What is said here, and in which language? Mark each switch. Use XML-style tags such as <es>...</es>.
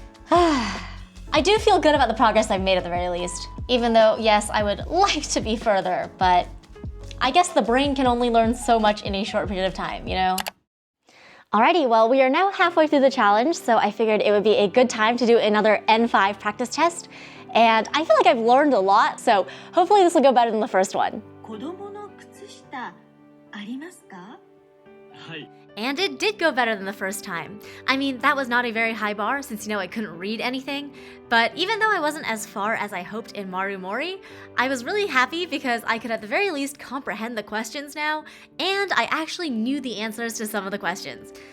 <en>I do feel good about the progress I've made at the very least, even though, yes, I would like to be further, but I guess the brain can only learn so much in a short period of time, you know? Alrighty, well, we are now halfway through the challenge, so I figured it would be a good time to do another N5 practice test. And I feel like I've learned a lot, so hopefully this will go better than the first one.</en> <ja>子供の靴下ありますか? はい。</ja> <en>And it did go better than the first time. I mean, that was not a very high bar since, you know, I couldn't read anything. But even though I wasn't as far as I hoped in marumori, I was really happy because I could at the very least comprehend the questions now, and I actually knew the answers to some of the questions.</en>